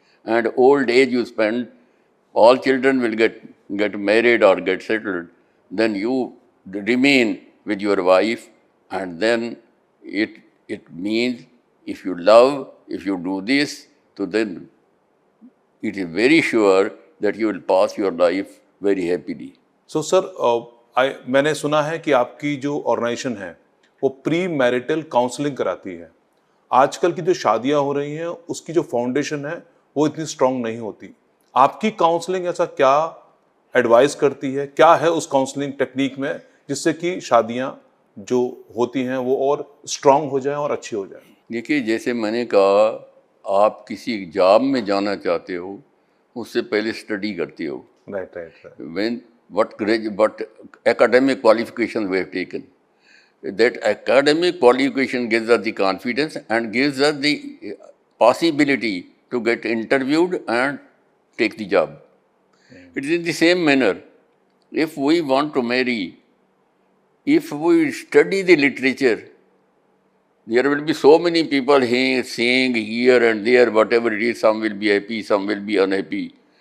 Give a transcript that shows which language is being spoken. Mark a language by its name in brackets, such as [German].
[English] And old age you spend, all children will get married or get settled. Then you remain with your wife, and then it means if you love, if you do this, so then it is very sure that you will pass your life very happily. So, sir, [Hindi] मैंने सुना है कि आपकी जो organisation है वो pre marital counselling कराती है। आजकल की जो शादियां हो रही हैं उसकी जो फाउंडेशन है वो इतनी स्ट्रांग नहीं होती। आपकी काउंसलिंग ऐसा क्या एडवाइस करती है, क्या है उस काउंसलिंग टेक्निक में जिससे कि शादियां जो होती हैं वो और स्ट्रांग हो जाएं और अच्छी हो जाएं? देखिए, जैसे मैंने कहा, आप किसी जॉब में जाना चाहते हो, उससे पहले स्टडी करते हो। Right right right. [English] When what academic qualifications we have taken. That academic qualification gives us the confidence and gives us the possibility to get interviewed and take the job. It is in the same manner. If we want to marry, if we study the literature, there will be so many people here saying here and there, whatever it is, some will be happy, some will be unhappy.